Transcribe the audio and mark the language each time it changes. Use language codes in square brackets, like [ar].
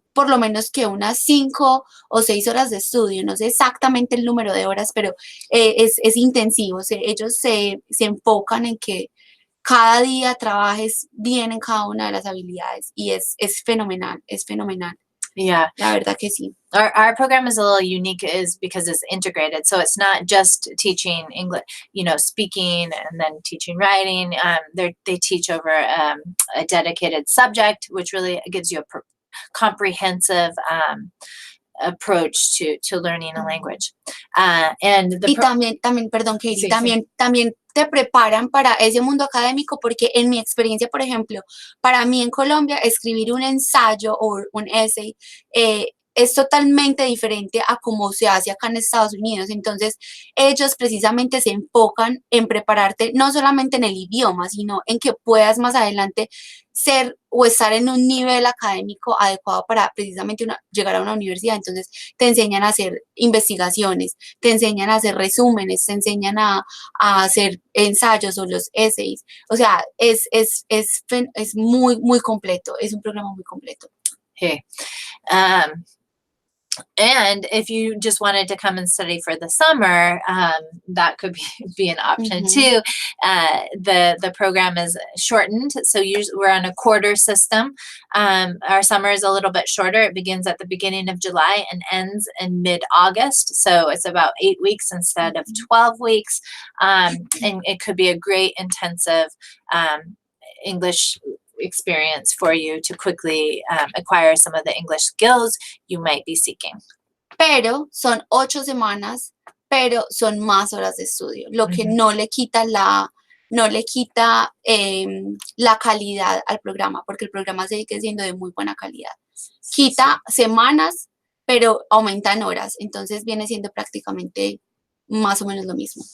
[es] por lo menos que unas 5 o 6 horas de estudio, no sé exactamente el número de horas, pero es intensivo, ellos se enfocan en que cada día trabajes bien en cada una de las habilidades y es fenomenal, es fenomenal. [en] Yeah. [es] La verdad que sí. [en] Our program is a little unique is because it's integrated. So it's not just teaching English, speaking and then teaching writing. They teach over a dedicated subject, which really gives you a comprehensive approach to learning a language. [es] Y también, perdón, Katie, Sí, también te preparan para ese mundo académico, porque en mi experiencia, por ejemplo, para mí en Colombia, escribir un ensayo o un essay es totalmente diferente a cómo se hace acá en Estados Unidos. Entonces, ellos precisamente se enfocan en prepararte no solamente en el idioma, sino en que puedas más adelante ser o estar en un nivel académico adecuado para precisamente llegar a una universidad. Entonces, te enseñan a hacer investigaciones, te enseñan a hacer resúmenes, te enseñan a hacer ensayos o los essays. O sea, es muy, muy completo, es un programa muy completo. [en] Okay. And if you just wanted to come and study for the summer, that could be an option too. The program is shortened, so usually we're on a quarter system. Our summer is a little bit shorter. It begins at the beginning of July and ends in mid-August, so it's about 8 weeks instead of 12 weeks. And it could be a great intensive English experience for you to quickly acquire some of the English skills you might be seeking. [es] Pero son 8 semanas, pero son más horas de estudio, lo que no le quita la calidad al programa, porque el programa sigue siendo de muy buena calidad. Quita semanas, pero aumentan horas, entonces viene siendo prácticamente más o menos lo mismo.